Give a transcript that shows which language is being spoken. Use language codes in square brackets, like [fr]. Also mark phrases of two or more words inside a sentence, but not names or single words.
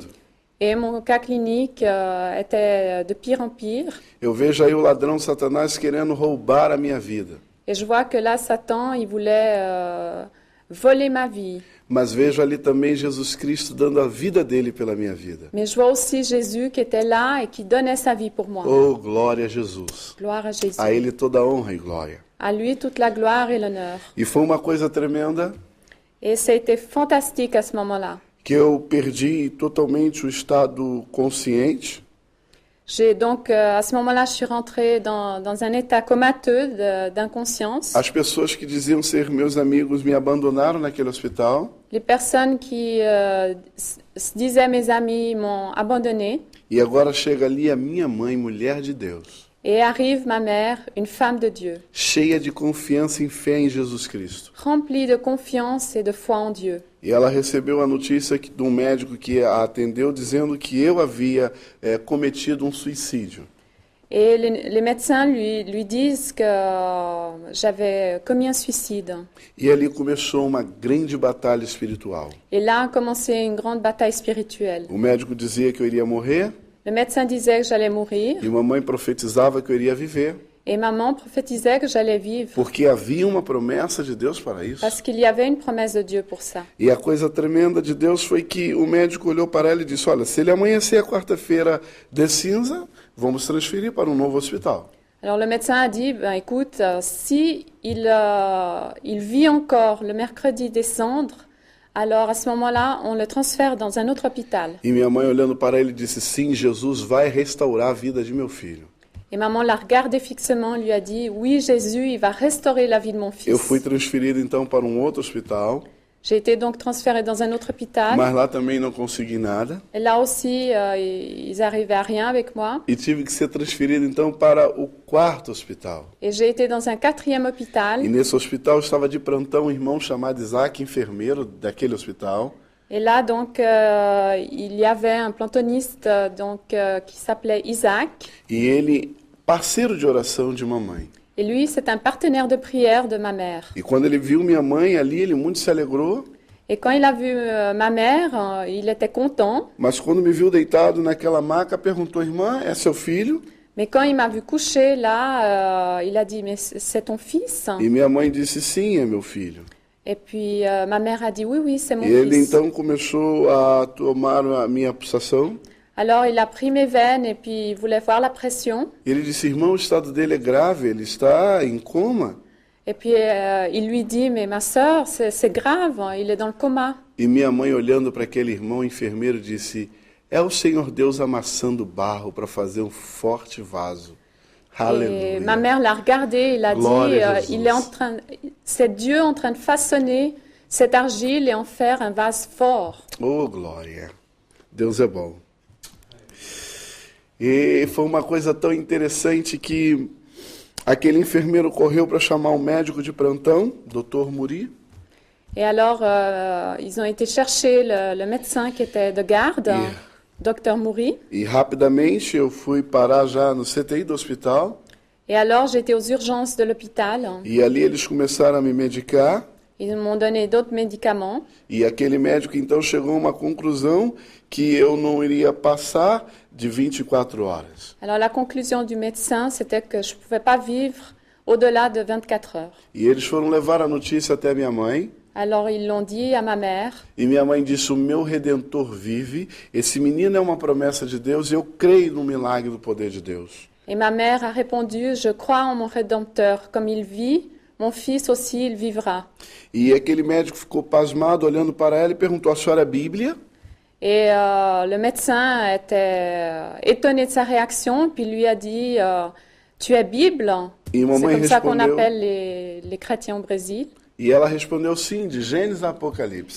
[fr] Et mon cas clinique était de pire en pire. [pt] Eu vejo aí o ladrão Satanás querendo roubar a minha vida. [fr] Et je vois que là, Satan, il voulait voler ma vie. [pt] Mas vejo ali também Jesus Cristo dando a vida dele pela minha vida. [fr] Mais je vois aussi Jésus qui était là et qui donnait sa vie pour moi. [pt] Oh, glória a Jesus. [fr] Gloire à Jésus. [pt] A ele toda a honra e glória. [fr] À lui toute la gloire et l'honneur. [pt] E foi uma coisa tremenda [fr] Et ça a été fantastique à ce moment-là. [pt] que eu perdi totalmente o estado consciente. [fr] Donc, à ce moment-là, je suis rentrée dans un état comateux d'inconscience. [pt] As pessoas que diziam ser meus amigos me abandonaram naquele hospital. [fr] Les personnes qui se disaient mes amis m'ont abandonnée. [pt] E agora chega ali a minha mãe, mulher de Deus, [fr] Et arrive ma mère, une femme de Dieu, [pt] cheia de confiança e fé em Jesus Cristo. [fr] remplie de confiance et de foi en Dieu. [pt] E ela recebeu a notícia de um médico que a atendeu dizendo que eu havia cometido um suicídio. [fr] Et les médecins lui disent que j'avais commis un suicide. [pt] E ali começou uma grande batalha espiritual. [fr] Et là a commencé une grande bataille spirituelle. [pt] O médico dizia que eu iria morrer, [fr] Le médecin disait que j'allais mourir [pt] e mamãe profetizava que eu iria viver, [fr] et maman prophétisait que j'allais vivre [pt] porque havia uma promessa de Deus para isso. [fr] parce qu'il y avait une promesse de Dieu pour ça. [pt] E a coisa tremenda de Deus foi que o médico olhou para ela e disse, olha, se ele amanhecer a quarta-feira de cinza, vamos transferir para um novo hospital. [fr] Alors le médecin a dit, écoute, si il vit encore le mercredi des cendres, alors à ce moment-là, on le transfère dans un autre hôpital. [pt] E minha mãe olhando para ele disse, sim, Jesus vai restaurar a vida de meu filho. [fr] Et maman l'a regardé fixement, lui a dit, oui, Jésus, il va restaurer la vie de mon [pt] Eu [fr] fils. [pt] fui transferido então para um outro hospital, [fr] J'ai été donc transférée dans un autre hôpital. [pt] mas lá também não consegui nada. [fr] Et là aussi, ils arrivaient à rien avec moi. [pt] E tive que ser transferido então para o quarto hospital. [fr] Et j'ai été dans un 4e hôpital. [pt] E nesse hospital estava de plantão um irmão chamado Isaac, enfermeiro daquele hospital. [fr] Et là, donc, il y avait un plantoniste qui s'appelait Isaac. [pt] E ele, parceiro de oração de mamãe. [fr] Et lui, c'est un partenaire de prière de ma mère. [pt] E quando ele viu minha mãe ali, ele muito se alegrou. [fr] Et quand il a vu ma mère, il était content. [pt] Mas quando me viu deitado naquela maca, perguntou, irmã, é seu filho? [fr] Mais quand il m'a vu coucher là, il a dit, mais c'est ton fils? [pt] E minha mãe disse, sim, é meu filho. [fr] Et puis ma mère a dit, oui, oui, c'est mon [pt] E ele [fr] fils. [pt] então começou a tomar a minha pulsação. [fr] Alors il a pris mes veines et puis il voulait voir la pression. [pt] Ele disse, irmão, o estado dele é grave, ele está em coma. [fr] Et puis il lui dit, mais ma sœur, c'est grave, il est dans le coma. [pt] E minha mãe, olhando para aquele irmão enfermeiro, disse, é o Senhor Deus amassando barro para fazer um forte vaso. [fr] Et [pt] Aleluia. [fr] ma mère l'a regardé, il a [pt] Glória a [fr] dit, [pt] Jesus. [fr] c'est Dieu en train de façonner cette argile et en faire un vase fort. [pt] Oh, glória. Deus é bom. E foi uma coisa tão interessante que aquele enfermeiro correu para chamar o médico de plantão, Dr. Muri. [fr] Et alors, ils ont été chercher le médecin qui était de garde, Dr Mouri. [pt] E rapidamente eu fui parar já no CTI do hospital. [fr] Et alors, j'étais aux urgences de l'hôpital. [pt] E ali eles começaram a me medicar. [fr] Ils m'ont donné d'autres médicaments. [pt] E aquele médico então chegou a uma conclusão que eu não iria passar de 24 horas. [fr] Alors, la conclusion du médecin, c'était que je ne pouvais pas vivre au-delà de 24 heures. [pt] E eles foram levar a notícia até minha mãe. [fr] Alors, ils l'ont dit à ma mère. [pt] E minha mãe disse, o meu Redentor vive. Esse menino é uma promessa de Deus e eu creio no milagre do poder de Deus. [fr] Et ma mère a répondu, je crois en mon Rédempteur. Comme il vit, mon fils aussi, il vivra. [pt] E aquele médico ficou pasmado, olhando para ela e perguntou, a senhora é Bíblia? [fr] Et le médecin était étonné de sa réaction, puis lui a dit, tu es Bible? Et C'est maman comme ça qu'on répondeu. appelle les chrétiens au Brésil. [pt] E ela respondeu sim, de Gênesis a Apocalipse.